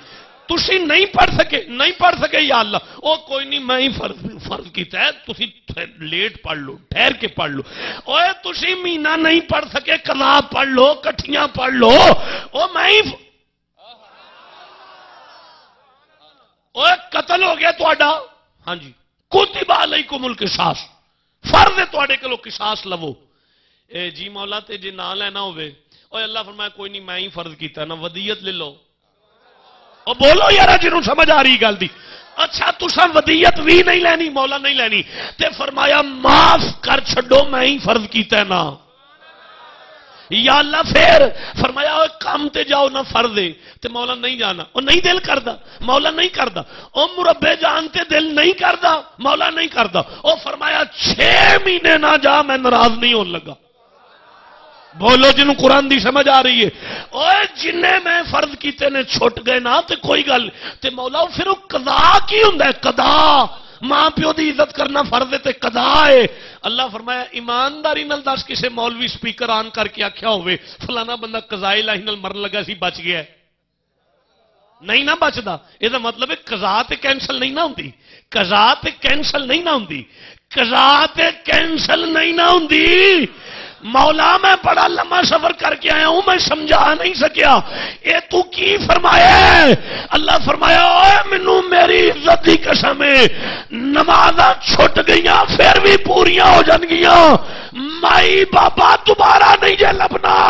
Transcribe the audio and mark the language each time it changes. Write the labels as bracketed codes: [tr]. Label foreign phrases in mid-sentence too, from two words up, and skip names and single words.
[pa] تسی نہیں پڑھ سکے یا اللہ او کوئی نہیں میں ہی فرض کیتا ہے تسی لیٹ پڑھ لو ٹھہر کے پڑھ لو. اوے تسی مہینہ نہیں پڑھ سکے قضا پڑھ لو کٹھیاں پڑھ لو. او میں ہی اوے قتل ہو گیا تہاڈا ہاں جی [ar] کتب علیکم القصاص [pa] فرض ہے تہاڈے کولو قصاص لو. اے جی مولا تے جے نہ لینا ہوے اوے اللہ فرمایا کوئی نہیں میں ہی فرض کیتا نا ودیت لے لو. او بولو یارا جنوں سمجھ آ رہی گل دی. اچھا تساں ودیت بھی نہیں لینی مولا نہیں لینی تے فرمایا معاف کر چھڈو میں ہی فرض کیتا ہے نا. یا اللہ پھر فرمایا کام تے جاؤ نہ فرض ہے تے مولا نہیں جانا او نہیں دل کردا مولا نہیں کردا. او مربے جان تے دل نہیں کردا مولا نہیں کردا. او فرمایا 6 مہینے نہ جا میں ناراض نہیں ہون لگا. بولو جنوں قرآن دی سمجھ آ رہی ہے. اوے جنے میں فرض کیتے نے چھٹ گئے نا تے کوئی گل تے مولا پھر وہ قضا کی ہوندا ہے قضا. ماں پیو دی عزت کرنا فرض ہے تے قضا ہے. اللہ فرمایا ایمانداری نال دس کسے مولوی سپیکر آن کر کے آکھیا ہوئے فلانا بندہ قضاء الہی نال مرن لگا سی بچ گیا ہے نہیں نہ بچدا. یہ مطلب ہے قضا تے کینسل نہیں نہ ہوندی. قضا تے کینسل نہیں نہ ہوندی. قضا تے کینسل نہیں نہ ہوندی. مولا میں بڑا لمبا سفر کر کے آیا ہوں میں سمجھا نہیں سکیا اے تو کی فرمایا. اللہ فرمایا اوے مینوں میری عزت دی قسم ہے نمازاں چھٹ گئیاں پھر بھی پوریاں ہو جان گیاں مائی بابا دوبارہ نہیں جے لبنا.